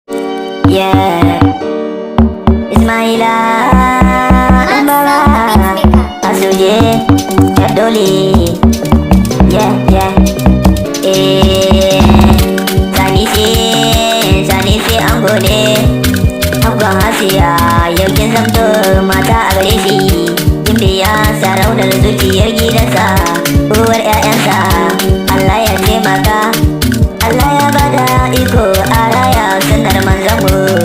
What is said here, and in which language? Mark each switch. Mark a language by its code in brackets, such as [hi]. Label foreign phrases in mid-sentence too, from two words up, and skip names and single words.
[ha] Yeah. Ismaila, Ambara, Asuje, Yadoli. [en] Yeah, yeah. [ha] Eh, Sanisi, Sanisi ango ne. Angon Hasiya, yau kin zamto mata a gare shi. Kin biya sarauniyar zuciyar gidansa, uwar 'ya'yansa. Allah ya taimaka, Allah ya bada iko a raya sunnar manzanmu.